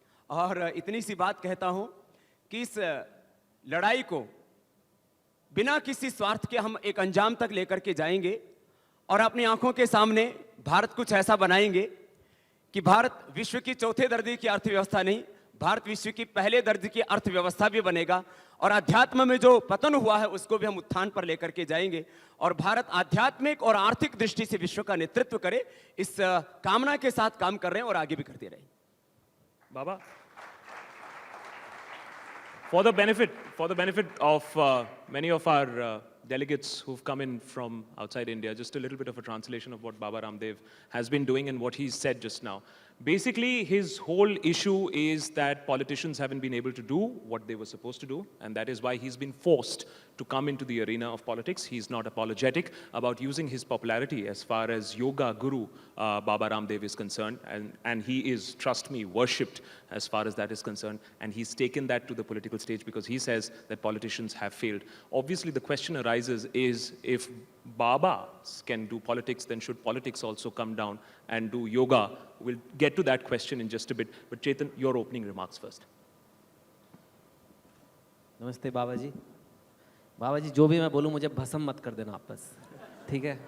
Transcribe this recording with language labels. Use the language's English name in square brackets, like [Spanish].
[Hindi] और इतनी सी बात कहता हूं कि इस लड़ाई को बिना किसी स्वार्थ के हम एक अंजाम तक लेकर के जाएंगे और अपनी आंखों के सामने भारत कुछ ऐसा बनाएंगे कि भारत विश्व की चौथे दर्जे की अर्थव्यवस्था नहीं, भारत विश्व की पहले दर्जे की अर्थव्यवस्था भी बनेगा। और अध्यात्म में जो पतन हुआ है उसको भी हम उत्थान पर लेकर के जाएंगे और भारत आध्यात्मिक और आर्थिक दृष्टि से विश्व का नेतृत्व करे, इस कामना के साथ काम कर रहे हैं और आगे भी करते रहें। बाबा [English] for the benefit of many of our delegates who've come in from outside India, just a little bit of a translation of what Baba Ramdev has been doing and what he said just now. Basically, his whole issue is that politicians haven't been able to do what they were supposed to do, and that is why he's been forced to come into the arena of politics. He's not apologetic about using his popularity as far as yoga guru Baba Ramdev is concerned, and he is, trust me, worshipped as far as that is concerned, and he's taken that to the political stage because he says that politicians have failed. Obviously, the question arises is, if Babas can do politics, then should politics also come down and do yoga? We'll get to that question in just a bit, but Chetan, your opening remarks first. [Hindi] नमस्ते बाबा जी। बाबा जी जो भी मैं बोलूँ मुझे भस्म मत कर देना आप बस, ठीक है?